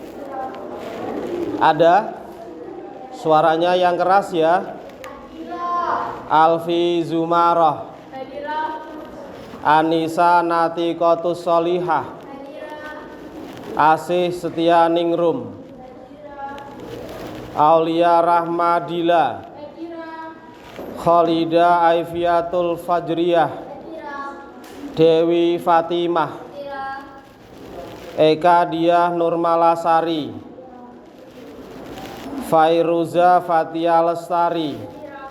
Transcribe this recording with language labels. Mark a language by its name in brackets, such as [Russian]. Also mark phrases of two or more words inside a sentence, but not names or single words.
[Indonesian] Ada? Suaranya yang keras ya. Alfi Zumarah. Anissa Natikotus Solihah. Asih Setia Ningrum. Aulia Rahmadila. Khalida Aifiatul Fajriyah. Dewi Fatimah. Eka Diah Nurmalasari. Fairuza Fatia Lestari.